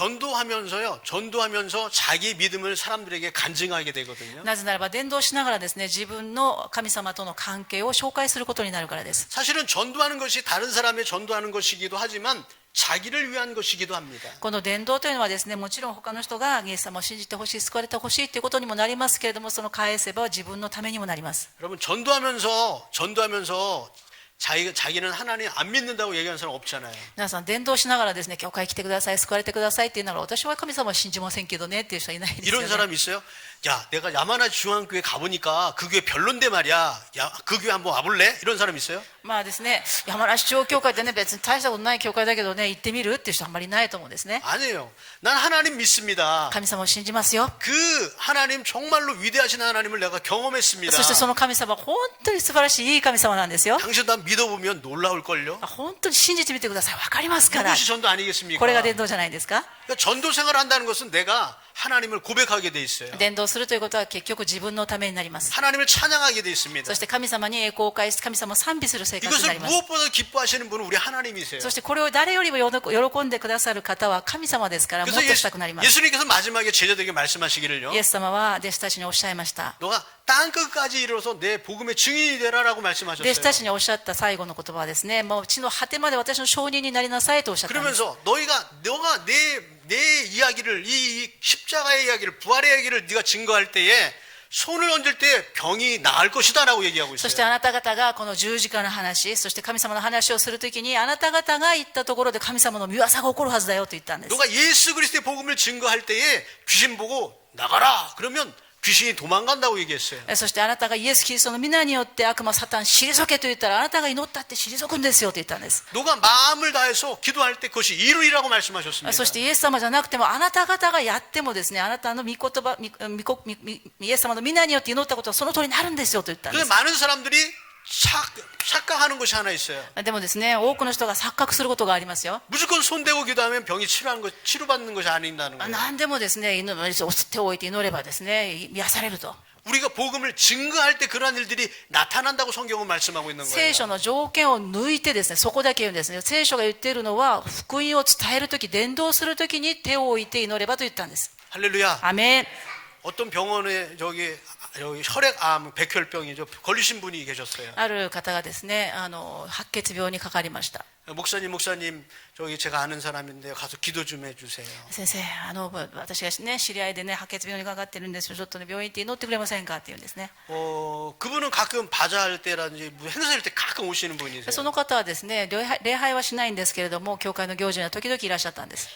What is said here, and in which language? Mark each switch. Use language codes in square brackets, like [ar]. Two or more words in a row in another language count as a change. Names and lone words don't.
[ko] 전도하면서 자기 믿음을 사람들에게 간증하게 되거든요. [ja] なぜならば伝道しながらですね、自分の神様との関係を紹介することになるからです。 [ko] 사실은 전도하는 것이 다른 사람의 전도하는 것이기도 하지만 자기를 위한 것이기도 합니다. [ja] この伝道というのはですね、もちろん他の人がイエス様を信じてほしい、救われてほしいということにもなりますけれども、その返せば自分のためにもなります。 [ko] 여러분 전도하면서 자기는 하나님 안 믿는다고 얘기하는 사람 없잖아요. [ja] 皆さん伝道しながらですね、教会来てください、救われてくださいって言いながら、私は神様を信じませんけどねっていう人はいないですよ [ko] 이런 [ja] ね。 [ko] 사람 있어요? 야, 내가 야마나시 중앙교회 가보니까 그 교회 별론데 말이야. 야, 그 교회 한번 와볼래? 이런 사람 있어요? [ja] まあですね、山梨中央教会ってね、別に大したことない教会だけどね、行ってみるっていう人はあんまりいないと思うんですね。 [ko] 아니에요. 난 하나님 믿습니다. [ja] 神様を信じますよ。 [ko] 그 하나님 정말로 위대하신 하나님을 내가 경험했습니다. [ja] そしてその神様、本当に素晴らしいいい神様なんですよ。 [ko] 당신도 한번 믿어보면 놀라울걸요? [ja] 本当に信じてみてください。わかりますから。 [ko] 이것이 전도 아니겠습니까? [ja] これが伝道じゃないですか。 [ko] 그러니까 전도 생활을 한다는 것은 내가 하나님을 고백하게 돼 있어요. [ja] 伝道するということは結局自分のためになります。 [ko] 하나님을 찬양하게 돼 있습니다. [ja] そして神様に栄光を返し、神様を賛美する生活にな [ko] 이것을 [ja] ります。 [ko] 무엇보다 기뻐하시는 분은 우리 하나님이세요. [ja] そしてこれを誰よりも喜んでくださる方は神様ですから、もっと [ko] 그래서 [ja] したくなります。 [ko] 예수님께서 마지막에 제자들에게 말씀하시기를요. [ja] イエス様は弟子たちにおっしゃいました。 [ko] 너가 땅끝까지 이르러서 내 복음의 증인이 되라라고 [ja] 弟子た [ko] 말씀하셨어요. [ja] ちにおっしゃった最後の言葉はですね、もう地の果てまで私の証人になりなさいとおっしゃったんです。 [ko] 그러면서 너가 내 이야기를 이 십자가의 이야기를 부활의 이야기를 네가 증거할 때에 손을 얹을 때 병이 나을 것이다라고 얘기하고 [ja] そして [ko] 있어요. [ja] あなた方がこの十字架の話、そして神様の話をするときに、あなた方が言ったところで神様の御業が起こるはずだよと言ったんです。 [ko] 너가 예수 그리스도의 복음을 증거할 때에 귀신 보고 나가라. 그러면 귀신이 도망간다고 얘기했어요. [ja] そしてあなたがイエス・キリストの皆によって悪魔サタン退けと言ったら、あなたが祈ったって退くんですよと言ったんです。 [ko] 너가 마음을 다해서 기도할 때 그것이 이루리라고 말씀하셨습니다. [ja] そしてイエス様じゃなくても、あなた方がやってもですね、あなたの御言葉、イエス様の皆によって祈ったことはその通りになるんですよと言ったんで [ko] 그래서 [ja] す。 [ko] 많은 사람들이 착각하는 것이 하나 있어요. [ja] でもですね、多くの人が錯覚することがありますよ。 [ko] 무조건 손대고 기도하면 병이 치료받는 것이 아닌다는 거예요. [ja] 何でもですね、手を置いて祈ればですね、癒されると。 [ko] 우리가 복음을 증거할 때 그러한 일들이 나타난다고 성경은 말씀하고 있는 거예요. [ja] 聖書の条件を抜いてですね、そこだけ言うんですね。聖書が言っているのは、福音を伝えるとき、伝道するときに手を置いて祈ればと言ったんです。 [ko] 할렐루야. [ja] アメン。 [ko] 어떤 병원에 저기 혈액암, 백혈병이죠. 걸리신 분이 계셨어요. [ja] ある方がですね、白血病にかかりました。 [ko] 목사님, 저기 제가 아는 사람인데 가서 기도 좀 해주세요. [ja] 先生、私がね、知り合いでね、白血病にかかってるんですよ。ちょっとね、病院行って祈ってくれませんかって言うんですね。 [ko] 그분은 가끔 바자할 때라든지 행사할 때 가끔 오시는 분이세요. [ja] その方はですね、礼拝はしないんですけれども、教会の行事には時々いらっしゃったんです。